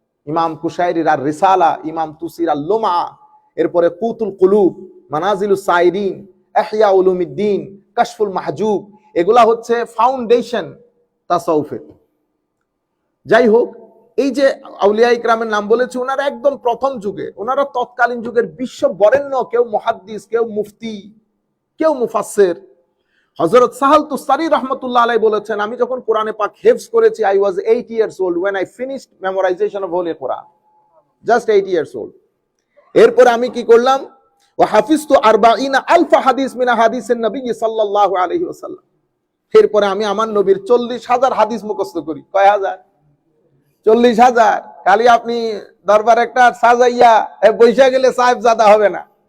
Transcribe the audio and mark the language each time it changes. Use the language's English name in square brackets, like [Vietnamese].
[Bangla] ইমাম কুশাইরির আর রিসালা, ইমাম তুসির আল লুমা, এরপরে কুতুল কুলুব, মানাজিলুস সাইরিন, ইহয়া উলুমিদ্দিন, কাশফুল মাহজুব, এগুলা হচ্ছে ফাউন্ডেশন তাসাউফের। যাই হোক, এই যে আউলিয়া ইকরামের নাম বলেছে, ওনারা একদম প্রথম যুগে, ওনারা তৎকালীন যুগের বিশ্ব বরেণ্য, কেউ মুহাদ্দিস, কেউ মুফতি, কেউ মুফাসসির। [English] হযরত সাহাল তুস্তারি রাহমাতুল্লাহ আলাইহি বলেছেন, [Bangla] আমি যখন কোরআনে পাক হিফজ করেছি, [English] I was 8 years old when I finished memorization of Holy Quran, just 8 years old। [Bangla] এরপরে আমি কি করলাম, [Arabic] ওয়া হাফিজতু 40 আলফ হাদিস মিন [Bangla] হাদিসের নবী সাল্লাল্লাহু আলাইহি ওয়াসাল্লাম। এরপরে আমি আমার নবীর 40,000 হাদিস মুখস্থ করি। কয় হাজার? 40,000। খালি আপনি দরবার একটা সাজাইয়া বৈশা গেলে সাহেব জাদা হবে না।